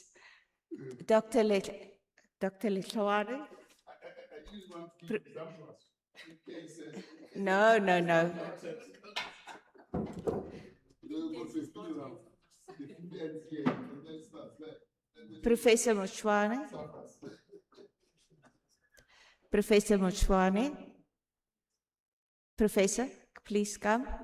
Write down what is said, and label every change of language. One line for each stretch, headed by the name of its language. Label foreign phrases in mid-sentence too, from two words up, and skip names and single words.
English: Dr. Letlawari? No. Professor Moshwane? Professor Moshwane? Professor, please come.